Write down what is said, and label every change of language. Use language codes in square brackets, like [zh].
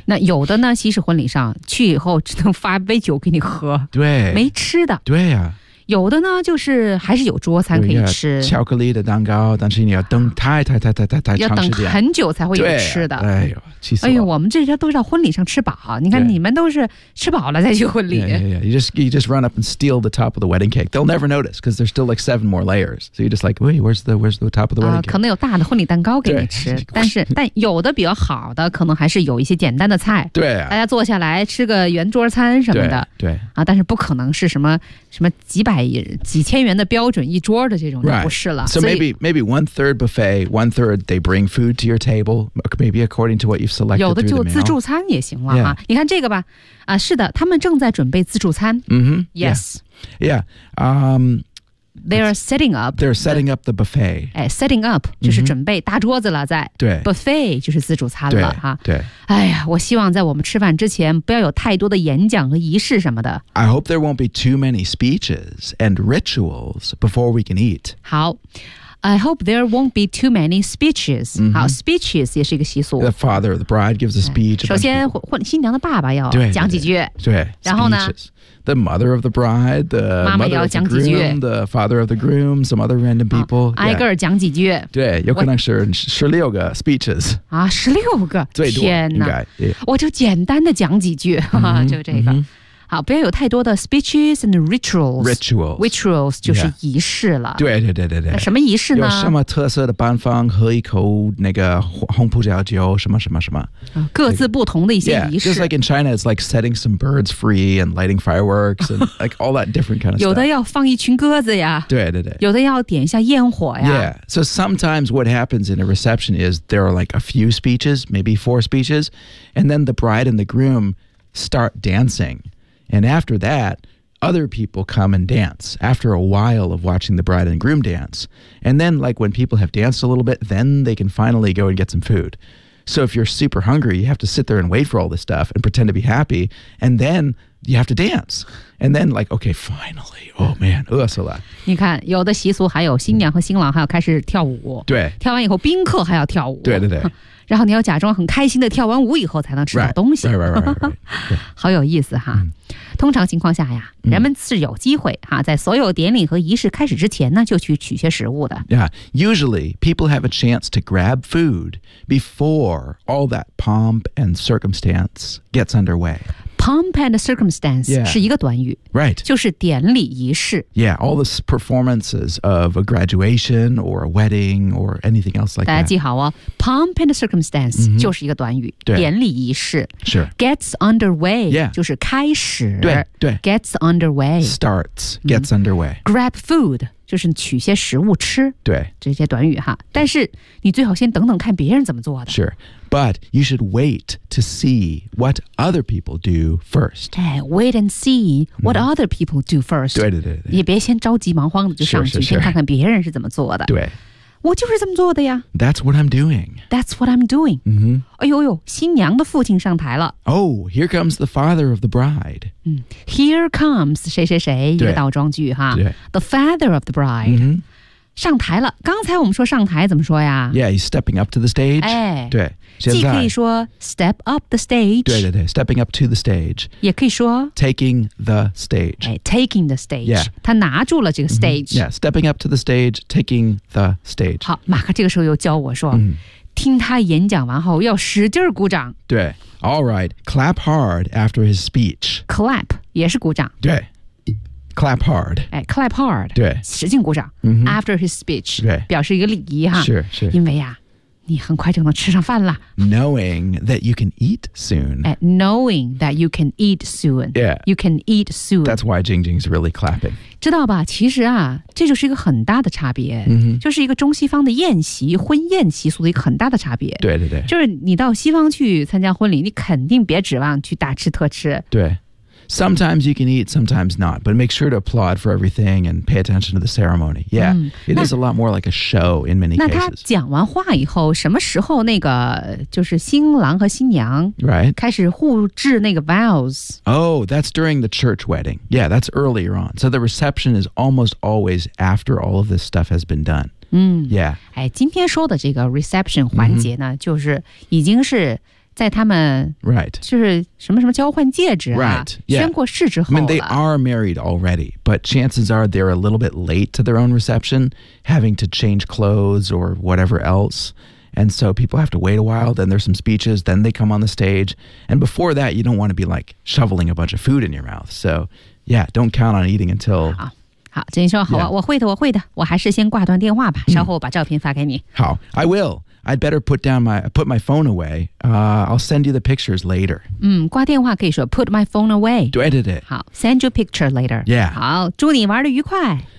[zh] 那有的呢西式婚礼上去以后只能发杯酒给你喝对没吃的对呀、啊、有的呢就是还是有桌餐可以吃巧克力的蛋糕但是你要等太要等很久才会有吃的、啊、哎呦气死了哎呦我们这些都是到婚礼上吃饱你看你们都是吃饱了再去婚礼 [en] you just run up and steal the top of the wedding cake they'll never notice because there's still like seven more layers so you just like wait where's the top of the wedding cake [zh] 可能有大的婚礼蛋糕给你吃但有的比较好的可能还是有一些简单的菜对、啊、大家坐下来吃个圆桌餐什么的对啊，但是不可能是什么几千元的标准一桌的这种就不是了、 [en] right. so maybe one third buffet one third they bring food to your table maybe according to what you've selected [zh] 有的就自助餐也行了、 [en] yeah. [zh] 你看这个吧、啊、是的他们正在准备自助餐、 mm-hmm. [en] yes yeah, yeah.、 They're setting up the buffet. Setting up [zh] 就是准备搭桌子了在。对。 Buffet 就是自助餐了。对。哈对哎呀我希望在我们吃饭之前不要有太多的演讲和仪式什么的。 [en] I hope there won't be too many speeches and rituals before we can eat. [zh] 好。 [en] I hope there won't be too many speeches.、 Mm-hmm. [zh] 好 speeches 也是一个习俗。 [en] The father of the bride gives a speech. [zh] 首先新娘的爸爸要讲几句。对。然后呢 [en] The mother of the bride, the [zh] 妈妈 [en] mother of the groom, the father of the groom, some other random people. [zh] 挨个讲几句。对有可能是16个 speeches. 啊十六个最多天哪应该、 yeah. 我就简单的讲几句、 mm-hmm, 就这个。Mm-hmm. 好不要有太多的 [en] speeches and rituals Rituals [zh] 就是仪式了、 yeah. 对什么仪式呢有什么特色的办法喝一口那个红葡萄酒什么、啊、各自不同的一些仪式、 [en] like, yeah, Just like in China it's like setting some birds free and lighting fireworks and like all that different kind of stuff [zh] 有的要放一群鸽子呀对有的要点一下焰火呀 [en] Yeah So sometimes what happens in a reception is there are like a few speeches maybe four speeches and then the bride and the groom start dancingAnd after that, other people come and dance after a while of watching the bride and groom dance. And then, like, when people have danced a little bit, then they can finally go and get some food. So if you're super hungry, you have to sit there and wait for all this stuff and pretend to be happy. And then you have to dance. And then, like, okay, finally. Oh, man. Oh, that's a lot. [zh] 你看，有的习俗还有新娘和新郎还要开始跳舞。对。跳完以后，宾客还要跳舞。对。然后你要假装很开心的跳完舞以后才能吃到东西。 [en] Right. [zh] 好有意思哈。 Mm. 通常情况下呀人们是有机会哈在所有典礼和仪式开始之前呢就去取些食物的。 [en] Yeah, usually people have a chance to grab food before all that pomp and circumstance gets underway. Pomp and circumstance、 yeah. [zh] 是一个短语 [en] Right [zh] 就是典礼仪式 [en] Yeah, all the performances of a graduation or a wedding or anything else like that [zh] 大家记好哦 [en] Pomp and circumstance、 mm-hmm. [zh] 就是一个短语对典礼仪式 [en] Sure Gets underway Yeah [zh] 就是开始对 [en] Gets underway Starts Gets underway、 [zh] mm-hmm. [en] Grab food [zh] 就是取些食物吃。对，这些短语哈。但是你最好先等等看别人怎么做的。 [en] Sure, but you should wait to see what other people do first. Wait and see what other people do first. [zh] 对对对对，也别先着急忙慌的就上去，先看看别人是怎么做的。对。我就是这么做的呀。 [en] That's what I'm doing. That's what I'm doing.、 Mm-hmm. [zh] 哎呦呦，新娘的父亲上台了。 [en] Oh, here comes the father of the bride.、 [zh] 嗯、 [en] here comes [zh] 谁谁谁，一个倒装句哈。 [en] The father of the bride.、 Mm-hmm. [zh] 上台了。刚才我们说上台怎么说呀？ [en] Yeah, he's stepping up to the stage. [zh] 哎，对，现在既可以说 [en] step up the stage. [zh] 对对对， [en] stepping up to the stage. [zh] 也可以说 [en] taking the stage. 哎， taking the stage. Yeah. [zh] 他拿住了这个 stage.、 Mm-hmm. [en] Yeah, stepping up to the stage, taking the stage. [zh] 好，马克这个时候又教我说、 mm-hmm. 听他演讲完后要使劲鼓掌。 [en] 对， all right, clap hard after his speech. [zh] Clap 也是鼓掌。 [en] 对。Clap hard. 哎 ，clap hard. [zh] 对，使劲鼓掌。 Mm-hmm. [en] After his speech. [zh] 对，表示一个礼仪哈。是是。因为呀、啊，你很快就能吃上饭了。 [en] Knowing that you can eat soon. And knowing that you can eat soon. Yeah. You can eat soon. That's why Jingjing's really clapping. [zh] 知道吧？其实啊，这就是一个很大的差别。嗯、mm-hmm. 就是一个中西方的宴席、婚宴习俗的一个很大的差别。对对对。就是你到西方去参加婚礼，你肯定别指望去大吃特吃。 [en] 对。Sometimes you can eat, sometimes not. But make sure to applaud for everything and pay attention to the ceremony. Yeah,、嗯、 it is a lot more like a show in many cases. [zh] 那他讲完话以后，什么时候那个就是新郎和新娘 [en] right [zh] 开始互致那个 vows? [en] Oh, that's during the church wedding. Yeah, that's earlier on. So the reception is almost always after all of this stuff has been done. 嗯，Yeah. [zh] 哎，今天说的这个 reception 环节呢， mm-hmm. 就是已经是。在他们 [en] right [zh] 就是什么什么交换戒指、啊、 [en] right、yeah. [zh] 宣过誓之后 [en] I mean they are married already but chances are they're a little bit late to their own reception having to change clothes or whatever else and so people have to wait a while then there's some speeches then they come on the stage and before that you don't want to be like shoveling a bunch of food in your mouth so yeah don't count on eating until [zh] 好金说好、yeah. 我会的我还是先挂断电话吧稍后我把照片发给你、嗯、 [en] 好 I will I'd better put my phone away. I'll send you the pictures later. [zh] 嗯，挂电话可以说 [en] put my phone away. [zh] 对对对。 [en] 好 ，send you picture later. Yeah. [zh] 好，祝你玩的愉快。